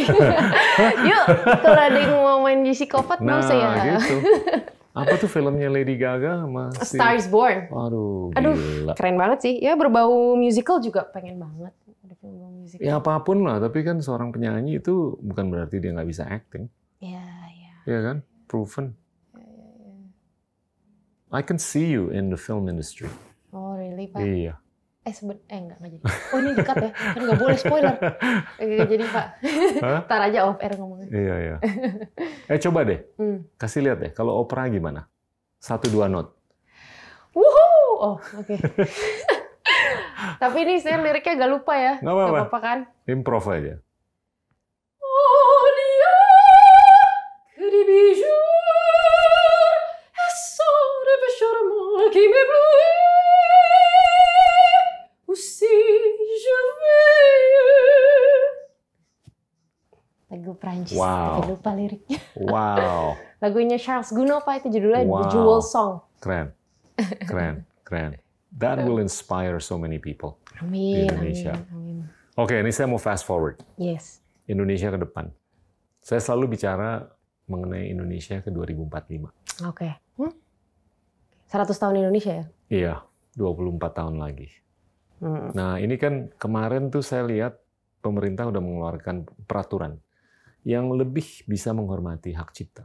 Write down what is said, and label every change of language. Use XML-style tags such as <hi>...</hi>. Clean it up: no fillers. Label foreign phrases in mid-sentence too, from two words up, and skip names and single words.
<id>Yuk, kalau ada yang mau main psikopat mau saya. Gitu. Apa tuh filmnya Lady Gaga sama A Star is Born. Aduh, gila. Keren banget sih. Ya berbau musical juga pengen banget. Ada film musical. Ya apapun lah, tapi kan seorang penyanyi itu bukan berarti dia nggak bisa acting. Iya. Iya kan? Proven.</id> <en>I can see you in the film industry. Oh really,</en> <id>Pak? Iya. Enggak jadi. Oh ini dekat ya, kan nggak boleh spoiler. Enggak jadi Pak. Ntar aja</id> <en>off air</en> <id>ngomongnya. Iya. Coba deh, kasih lihat deh. Kalau opera gimana? 1-2 not. Wuhuu. Oke. Tapi ini saya liriknya agak lupa ya. Nggak apa-apa kan? Improv aja. Oh dia,</id> <fr>que des bijoux, et sans rêve charmant qui m'éblouit.</fr> <id>Lagu Prancis, tapi lupa liriknya. Wow. Lagunya Charles Gounod Pak, itu judulnya The Jewel Song.</id> <en>Keren. That will inspire so many people</en> <id>di Indonesia. Amin. Oke, ini saya mau</id> <en>fast forward.</en> <id>Yes. Indonesia ke depan. Saya selalu bicara mengenai Indonesia ke 2045. Oke. 100 tahun Indonesia ya? Iya, 24 tahun lagi. Nah, ini kan kemarin tuh saya lihat pemerintah udah mengeluarkan peraturan yang lebih bisa menghormati hak cipta.</id>